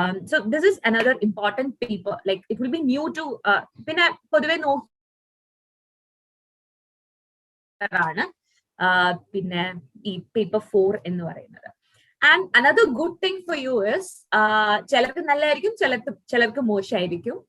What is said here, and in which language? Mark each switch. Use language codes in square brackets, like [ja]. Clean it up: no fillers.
[en] So this is another important paper. Like it will be new to [ml] പിന്നെ പൊതുവെ നോക്കാറാണ് പിന്നെ ഈ പേപ്പർ 4 എന്ന് പറയുന്നത്. [en] And another good thing for you is [ml] ചിലർക്ക് നല്ലതായിരിക്കും, ചിലർക്ക് മോശമായിരിക്കും.